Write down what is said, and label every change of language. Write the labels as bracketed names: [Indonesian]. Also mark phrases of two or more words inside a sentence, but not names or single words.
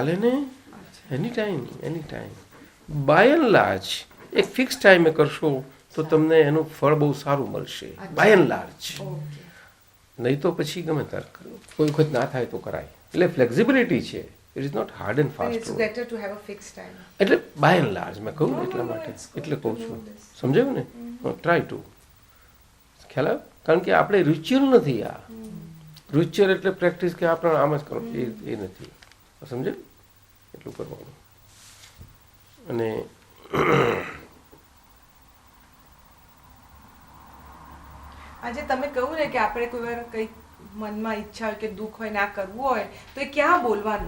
[Gujarati] ના ના, ચાલે ને, [English] any time. by and large [Gujarati] એક ફિક્સ ટાઈમે કરશો તો તમને એનું ફળ બહુ સારું મળશે, [English] by and large. [Gujarati] નહીં તો પછી ગમે ત્યારે કરો, કોઈ વખત ના થાય તો કરાય. એટલે ફ્લેક્સિબિલિટી છે, [English] it is not hard and But it's fast. better to have a fixed time. [Gujarati] એટલે [English] by and large [Gujarati] મેં કહું [English] No, [Gujarati] એટલા [English] no, [Gujarati] માટે [English] it's good [Gujarati] એટલે [English] to [Gujarati] કહું [English] know [Gujarati] છું. [English] this. [Gujarati] સમજાયું ને? [English] try to. [Gujarati] ખ્યાલ આવે? કારણ કે આપણે રિચ્યુઅલ નથી આ. રિચ્યુઅલ એટલે પ્રેક્ટિસ કે આપણે આમ જ કરો એ નથી. સમજાયું? એટલું કરવાનું. અને આજે તમે કહ્યું ને કે આપણે કોઈ વાર કંઈક મનમાં ઈચ્છા હોય કે દુઃખ હોય ના કરવું હોય તો એ ક્યાં બોલવાનું?